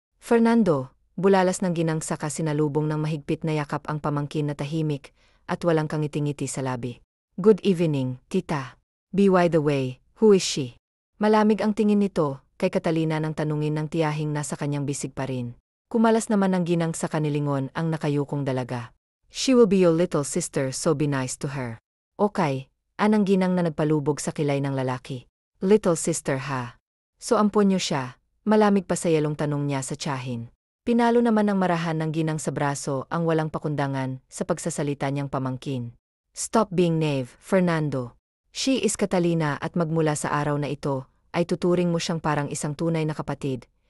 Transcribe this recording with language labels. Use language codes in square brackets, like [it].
[tl] Fernando, bulalas ng ginang saka sinalubong ng mahigpit na yakap ang pamangkin na tahimik at walang kangiti-ngiti sa labi. [en] Good evening, tita. By the way, who is she? [tl] Malamig ang tingin nito kay Catalina nang tanungin ng tiyahing nasa kanyang bisig pa rin. Kumalas naman ng ginang sa kanilingon ang nakayukong dalaga. [en] She will be your little sister, so be nice to her. [tl] Okay, anang ginang na nagpalubog sa kilay ng lalaki. [en] Little sister [tl] ha? So ampon niyo siya, malamig pa sa yalong tanong niya sa tiyahin. Pinalo naman ng marahan ng ginang sa braso ang walang pakundangan sa pagsasalita niyang pamangkin. [en] Stop being naive, [tl] Fernando. [en] She is [tl] Catalina at magmula sa araw na ito, ay tuturing mo siyang parang isang tunay na kapatid.